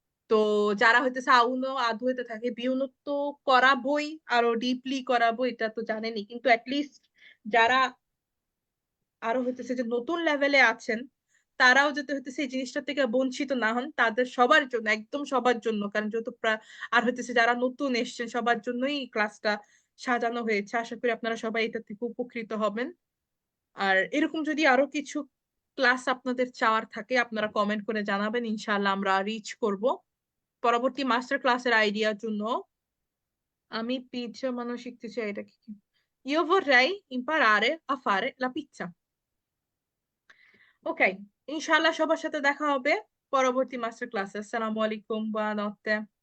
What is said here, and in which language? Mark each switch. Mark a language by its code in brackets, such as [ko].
[bn] তো যারা হইতেছে আউনো আধু হইতে থাকে বিউনো তো করাবই, আরো ডিপলি করাবো, এটা তো জানেনি, কিন্তু অ্যাটলিস্ট যারা আরো হইতেছে যে নতুন লেভেলে আছেন, তারাও যাতে হইতেছে এই জিনিসটা থেকে বঞ্চিত না হন, তাদের সবার জন্য, একদম সবার জন্য, কারণ যেহেতু আর হইতেছে যারা নতুন এসছেন সবার জন্যই ক্লাসটা সাজানো হয়েছে। আশা করি আপনারা সবাই এটা থেকে উপকৃত হবেন। আর এরকম যদি আরো কিছু ক্লাস আপনাদের চাওয়ার থাকে, আপনারা কমেন্ট করে জানাবেন, ইনশাআল্লাহ আমরা রিচ করব পরবর্তী মাস্টার ক্লাসের আইডিয়ার জন্য। আমি পিৎজা বানানো শিখতে চাই, এটা কি? [it] Io vorrei imparare a fare la pizza. [bn] ওকে, ইনশাআল্লাহ সবার সাথে দেখা হবে পরবর্তী মাস্টার ক্লাসে। আসসালামু আলাইকুম, [it] buonanotte।